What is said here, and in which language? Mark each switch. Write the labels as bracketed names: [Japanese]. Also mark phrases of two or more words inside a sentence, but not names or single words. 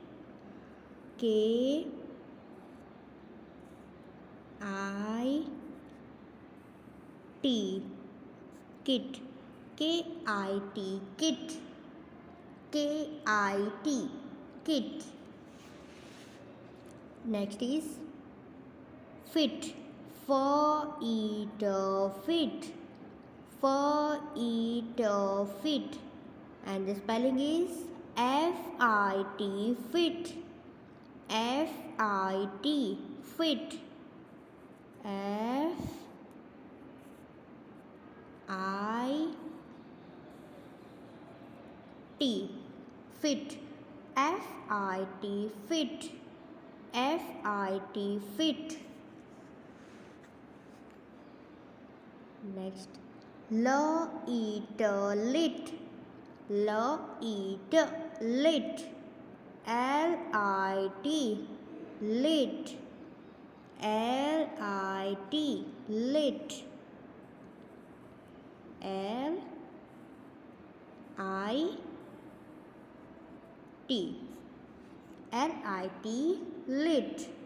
[English] KIT kit. KIT kit. KIT kit. Next is fit. For eat fit. For eat fit. And the spelling is FIT fit. FIT fit. FIT fit. FIT fit. FIT fit. Next, L eat lit. L eat lit. LIT lit. LIT lit. LIT lit.